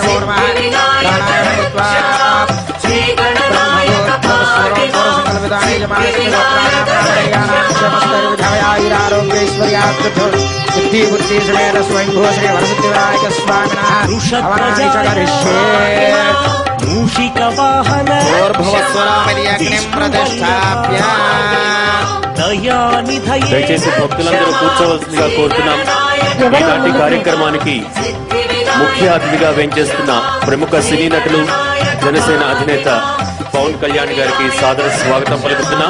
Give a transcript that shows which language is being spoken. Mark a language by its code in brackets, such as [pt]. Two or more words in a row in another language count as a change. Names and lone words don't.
[sa] नमः प्राणायामं कृत्वा सिद्धिबुद्धिसमेत स्वयंभू श्री वरसिद्धिविनायक स्वामिनः [te] దయచేసి భక్తులందరూ కూర్చోవలసిందిగా కోరుతున్నాం. ఈనాటి కార్యక్రమానికి ముఖ్య అతిథిగా వేంచేస్తున్న ప్రముఖ సినీ నటులు జనసేన అధినేత పవన్ కళ్యాణ్ గారికి సాదర స్వాగతం పలుకుతున్నాం.